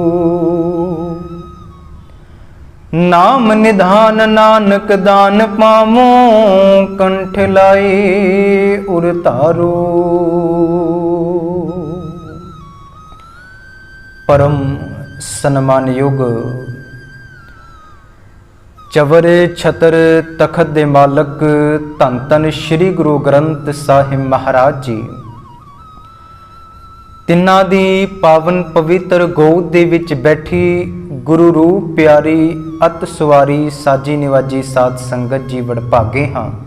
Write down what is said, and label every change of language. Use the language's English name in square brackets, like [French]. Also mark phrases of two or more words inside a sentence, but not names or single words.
[Punjabi] ਨਾਮ ਨਿਧਾਨ ਨਾਨਕ ਦਾਨ ਪਾਵਉ, ਕੰਠਿ ਲਾਇ ਉਰਿ ਧਾਰੋ। ਪਰਮ ਸਨਮਾਨਯੋਗ ਚਵਰ ਛਤਰ ਤਖ਼ਤ ਦੇ ਮਾਲਕ ਧੰਨ ਧੰਨ ਸ੍ਰੀ ਗੁਰੂ ਗ੍ਰੰਥ ਸਾਹਿਬ ਮਹਾਰਾਜ ਜੀ, ਤਿਨ੍ਹਾਂ ਦੀ ਪਾਵਨ ਪਵਿੱਤਰ ਗੋਦ ਦੇ ਵਿੱਚ ਬੈਠੀ ਗੁਰੂ ਰੂਪ ਪਿਆਰੀ ਅਤਿ ਸਵਾਰੀ ਸਾਜੀ ਨਿਵਾਜੀ ਸਾਧ ਸੰਗਤ ਜੀ ਵਡਭਾਗੇ ਹਾਂ।